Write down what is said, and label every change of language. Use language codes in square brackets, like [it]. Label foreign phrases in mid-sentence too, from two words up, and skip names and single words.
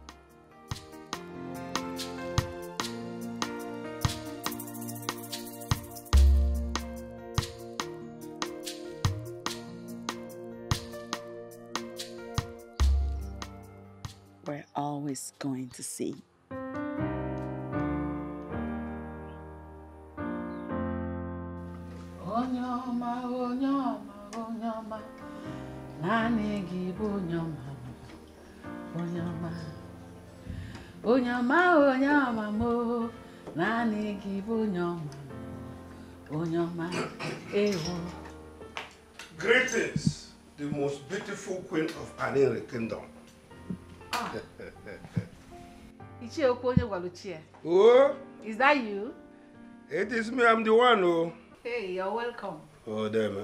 [en] We're always going to see. Onyoma, onyoma, onyoma, nani gibu onyoma, onyoma, onyoma, onyoma mo, nani gibu onyoma, onyoma, ewo. Greetings, the most beautiful queen of Aniri Kingdom. Oh, is that you? It is me, I'm the one. Oh. Hey, you're welcome. Oh, damn.